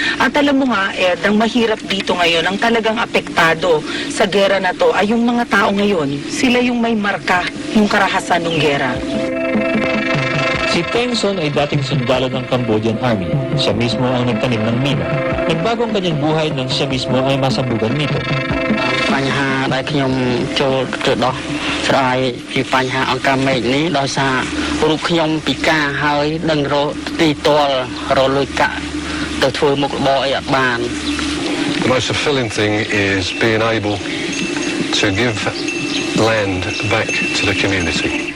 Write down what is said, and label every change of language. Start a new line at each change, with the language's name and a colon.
Filipino: At alam mo nga, Ed, ang mahirap dito ngayon, ang talagang apektado sa gera na to ay yung mga tao ngayon. Sila yung may marka, yung karahasan ng gera. Si Teng Son ay dating sundalo ng Cambodian Army. Siya mismo ang nagtanim ng mina. Nagbago ang kanyang buhay nang siya mismo ay masabugan nito.
Khmer: បញ្ហាដែលខ្ញុំចូលទៅដោះស្រាយពីបញ្ហាអង្គការមេឃនេះដោយសាររូបខ្ញុំពិការហើយដឹងរកទីទាល់រលួយកាក់ទៅធ្វើមុខរបរអីអត់បាន
English: The most fulfilling thing is being able to give land back to the community.